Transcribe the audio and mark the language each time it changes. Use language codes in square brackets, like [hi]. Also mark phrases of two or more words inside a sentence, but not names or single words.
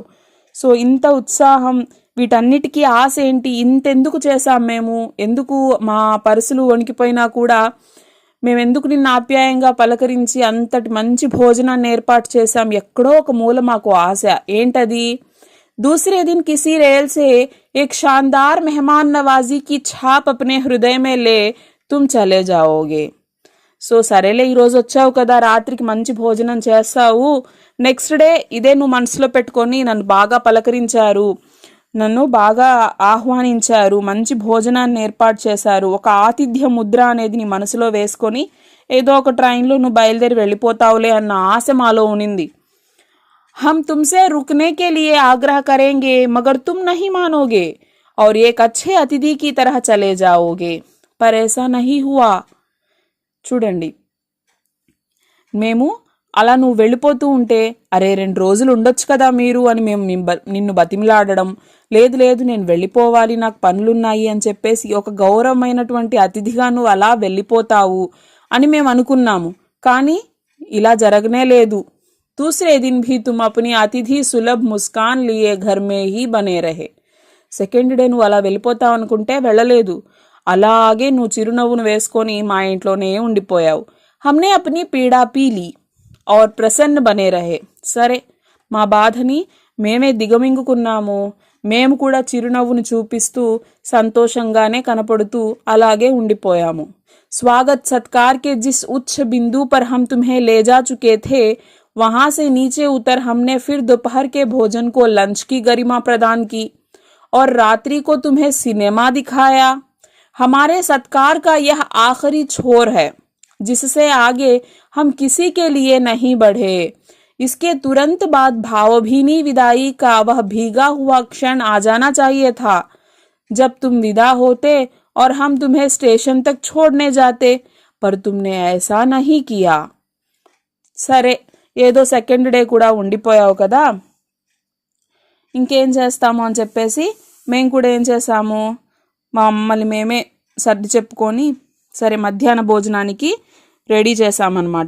[te] సో ఇంత ఉత్సాహం, వీటన్నిటికీ ఆశ ఏంటి, ఇంతెందుకు చేసాం మేము, ఎందుకు మా పర్సులు వణికిపోయినా కూడా మేమెందుకు నిన్ను ఆప్యాయంగా పలకరించి అంతటి మంచి భోజనాన్ని ఏర్పాటు చేశాం, ఎక్కడో ఒక మూల మాకు ఆశ. ఏంటది? [hi] दूसरे दिन किसी रेल से एक शानदार मेहमान नवाजी की छाप अपने हृदय में ले तुम चले जाओगे. [te] సో సరేలే, ఈరోజు వచ్చావు కదా, రాత్రికి మంచి భోజనం చేస్తావు, [en] next day [te] ఇదే నువ్వు మనసులో పెట్టుకొని నన్ను బాగా పలకరించారు, నన్ను బాగా ఆహ్వానించారు, మంచి భోజనాన్ని ఏర్పాటు చేశారు, ఒక ఆతిథ్య ముద్ర అనేది నీ మనసులో వేసుకొని ఏదో ఒక ట్రైన్లో నువ్వు బయలుదేరి వెళ్ళిపోతావులే అన్న ఆశ మాలో ఉనింది. [hi] हम तुमसे रुकने के लिए आग्रह करेंगे मगर तुम नहीं मानोगे और एक अच्छे अतिथि की तरह चले जाओगे, पर ऐसा नहीं हुआ. [te] చూడండి, మేము అలా నువ్వు వెళ్ళిపోతూ ఉంటే, అరే 2 రోజులు ఉండొచ్చు కదా మీరు అని మేము నిన్ను బతిమిలాడడం, లేదు లేదు నేను వెళ్ళిపోవాలి, నాకు పనులున్నాయి అని చెప్పేసి ఒక గౌరవమైనటువంటి అతిథిగా నువ్వు అలా వెళ్ళిపోతావు అని మేము అనుకున్నాము. కానీ ఇలా జరగనే లేదు. [hi] दूसरे दिन भी तुम अपनी अतिथि सुलभ मुस्कान लिए घर में ही बने रहे. [en] second day [te] నువ్వు అలా వెళ్ళిపోతావు అనుకుంటే వెళ్ళలేదు, అలాగే నువ్వు చిరునవ్వును వేసుకొని మా ఇంట్లోనే ఉండిపోయావు. [hi] हमने अपनी पीड़ा पी ली और प्रसन्न बने रहे. [te] సరే, మా బాధని మేమే దిగమింగుకున్నాము, మేము కూడా చిరునవ్వును చూపిస్తూ సంతోషంగానే కనపడుతూ అలాగే ఉండిపోయాము. [hi] स्वागत सत्कार के जिस उच्च बिंदु पर हम तुम्हें ले जा चुके थे, वहां से नीचे उतर हमने फिर दोपहर के भोजन को लंच की गरिमा प्रदान की और रात्रि को तुम्हें सिनेमा दिखाया. हमारे सत्कार का यह आखिरी छोर है, जिससे आगे हम किसी के लिए नहीं बढ़े. इसके तुरंत बाद भावभीनी विदाई का वह भीगा हुआ क्षण आ जाना चाहिए था, जब तुम विदा होते और हम तुम्हें स्टेशन तक छोड़ने जाते, पर तुमने ऐसा नहीं किया. [te] సరే, ఏదో [en] second day [te] కూడా ఉండిపోయావు కదా, ఇంకేం చేస్తాము అని చెప్పేసి మేము కూడా ఏం చేసాము, మా మమ్మల్ని మేమే సర్ది చెప్పుకొని సరే మధ్యాహ్న భోజనానికి రెడీ చేసామన్నమాట.